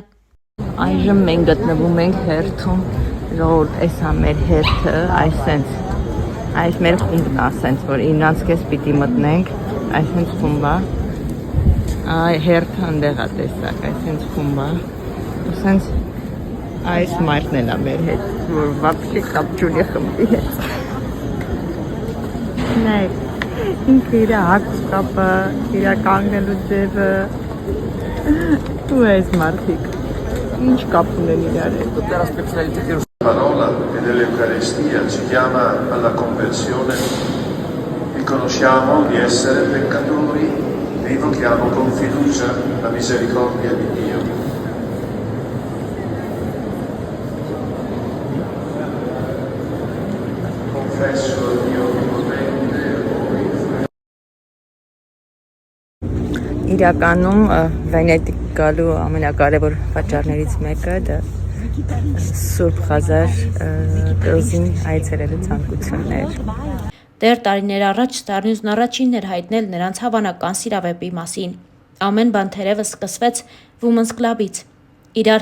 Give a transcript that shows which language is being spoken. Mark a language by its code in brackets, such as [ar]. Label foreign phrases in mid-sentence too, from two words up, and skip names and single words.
[hy] Այժմ մենք գտնվում ենք հերթում, ժողովուրդ, այս է մեր հերթը, այս մեր խումբն է, ասենց որ 9:30 պիտի մտնենք, այսինքն խումբը, հերթը ընդեղ է տեսակ, այսինքն խումբը, ասենց այս մարդն էլ է մեր հետ, որ վապշի կապ չունի խմբի հետ։ Նայեք, ինքը իր հագուս կապը, իր կանգնելու ձևը, ու այս մարդիկ, ինչ կապ ունեն իրար հետ։ [it] Parola e dell'Eucaristia ci chiama alla conversione, riconosciamo di essere peccatori e invochiamo con fiducia la misericordia di Dio. Confesso a Dio Onnipotente e a voi. [hy] Իրականում Վենետիկ գալու ամենակարևոր պատճառներից մեկը դա Սուրբ Ղազար կղզին այցելելու ցանկությունն էր։ Դեռ տարիներ առաջ Star News-ն առաջինն էր հայտնել նրանց հավանական սիրավեպի մասին։ Ամեն բան թերևս սկսվեց Women's Club-ից։ Իրար